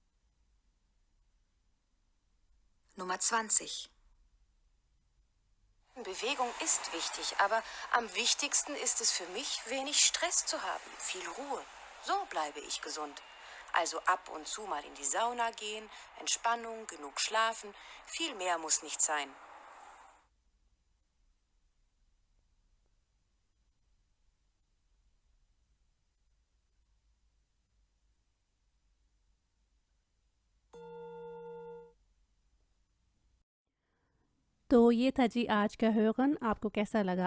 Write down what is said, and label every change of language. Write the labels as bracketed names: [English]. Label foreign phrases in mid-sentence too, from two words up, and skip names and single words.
[German] Nummer 20. Bewegung ist wichtig, aber am wichtigsten ist es für mich, wenig Stress zu haben, viel Ruhe. So bleibe ich gesund. Also ab und zu mal in die Sauna gehen, Entspannung, genug schlafen, viel mehr muss nicht sein. [Hindi] तो ये था जी आज का hören। आपको कैसा लगा?